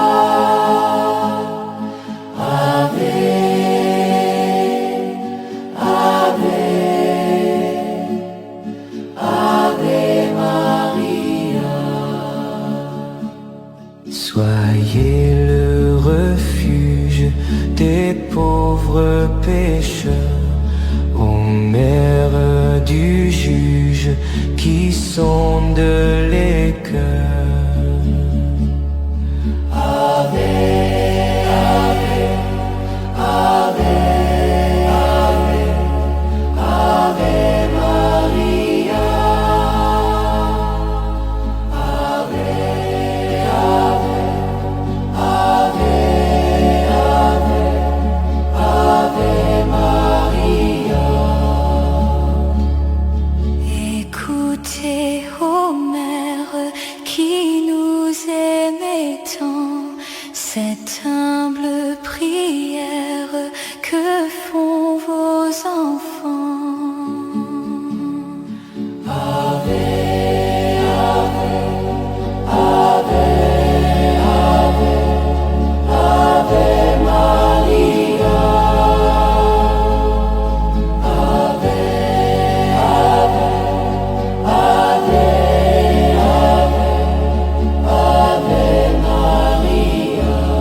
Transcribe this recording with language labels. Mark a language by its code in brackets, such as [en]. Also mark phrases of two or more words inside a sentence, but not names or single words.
[fr] Ave, soyez le refuge des pauvres pécheurs, ô mère du juge qui sonde les cœurs. [la] Ave, Ave, Ave, Ave, Ave Maria. Ave, Ave, Ave, Ave, Ave Maria. [fr] Écoutez, ô mère, qui nous aimez tant, cette humble prière que font vos enfants. [la] Ave, Ave, Ave, Ave, Ave Maria. Ave, Ave, Ave, Ave, Ave Maria.